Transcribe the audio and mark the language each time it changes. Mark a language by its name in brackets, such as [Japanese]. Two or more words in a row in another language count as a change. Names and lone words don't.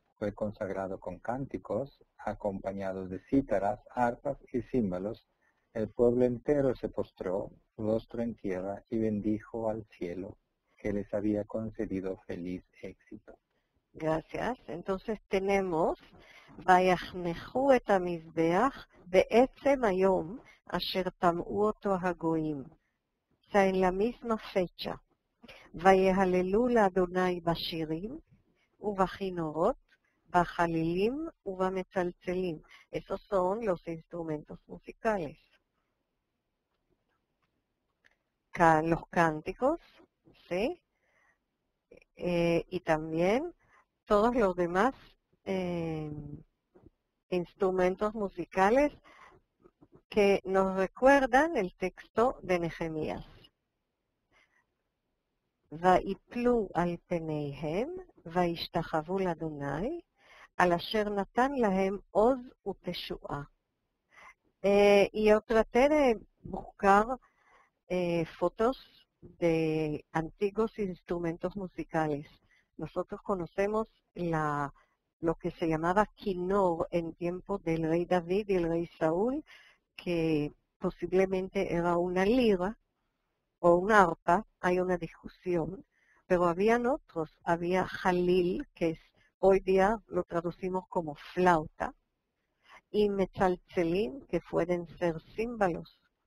[Spanish] Fue consagrado con cánticos, acompañados de cítaras, arpas y címbalos. El pueblo entero se postró, rostro en tierra, y bendijo al cielo, que les había concedido feliz éxito. Gracias. Entonces tenemos, [Hebrew] ויחנכו את המזבח בעצם היום אשר טמאו אותו הגויים. [Spanish] O sea, en la misma fecha. [Hebrew] ויהללו לאדוני בשירים ובכינורות, בחלילים ובמצלצלים. [Spanish] Esos son los instrumentos musicales. Los cánticos, ¿sí? Y también todos los demás instrumentos musicales que nos recuerdan el texto de Nehemías. [Hebrew] ויפלו על פניהם וישתחוו לאדוני על אשר נתן להם עוז ותשועה. [Spanish] Y yo traté de buscar fotos de antiguos instrumentos musicales. nosotros conocemos lo que se llamaba quinor en tiempo del rey David y el rey Saúl, que posiblemente era una lira o un arpa, hay una discusión, pero habían otros, había jalil, que hoy día lo traducimos como flauta, y metzaltzelin, que pueden ser címbalos.